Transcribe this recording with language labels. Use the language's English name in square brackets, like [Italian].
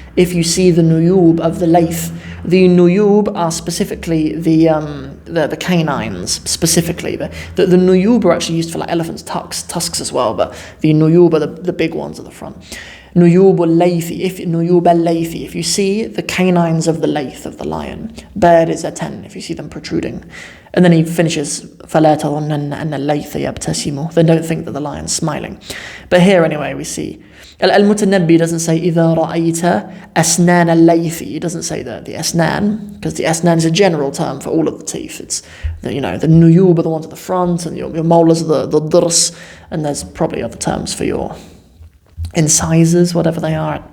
[English] If you see the nuyub of the layth. The nuyub are specifically the canines, specifically. The nuyub are actually used for like elephants' tusks as well, but the nuyub are the big ones at the front. Nuyub al-laythi, if you see the canines of the layth, of the lion. Bird is a 10, if you see them protruding. And then he finishes, [Arabic] فَلَا تَظُنَّنَّ أَنَّ اللَّيْثَ يَبْتَسِمُ. [English] Then don't think that the lion's smiling. But here anyway we see, Al-Mutanabbi doesn't say [Arabic] إِذَا رَأَيْتَ أَسْنَانَ اللَّيْثِ. [English] It doesn't say the asnan, because the asnan is a general term for all of the teeth. It's, the nuyub are the ones at the front, and your molars are the durs, and there's probably other terms for your incisors, whatever they are.